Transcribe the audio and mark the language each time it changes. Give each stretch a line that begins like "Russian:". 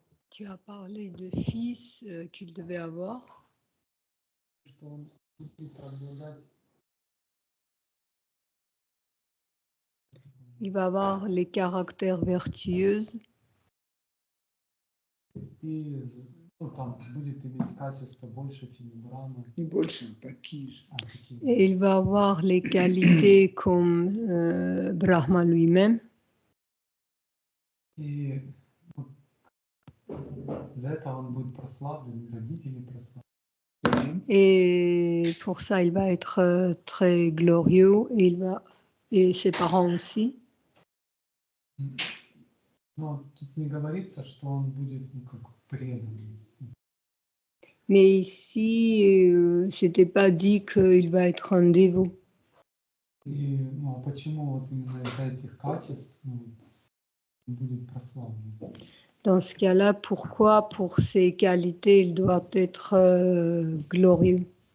French: Tu as parlé de fils qu'il devait avoir.
Russian: Что он будет обладать
French: Il va avoir les caractères vertueux
Russian: и ну, там будет иметь качество больше, чем у Брахмы. Не больше, такие же. Такие.
French: et il va avoir les qualités comme Brahma lui-même.
Russian: И вот за это он будет прославлен, родители прославлены.
French: Et pour ça, il va être très glorieux et ses parents aussi.
Russian: Но тут не говорится, что он будет ну, как преданный.
French: Mais ici, c'était pas dit qu'il va être un dévot.
Russian: И ну, а почему вот именно из-за этих качеств ну, он будет прославлен?
French: Dans ce cas-là, pourquoi pour ses qualités, il doit être glorieux?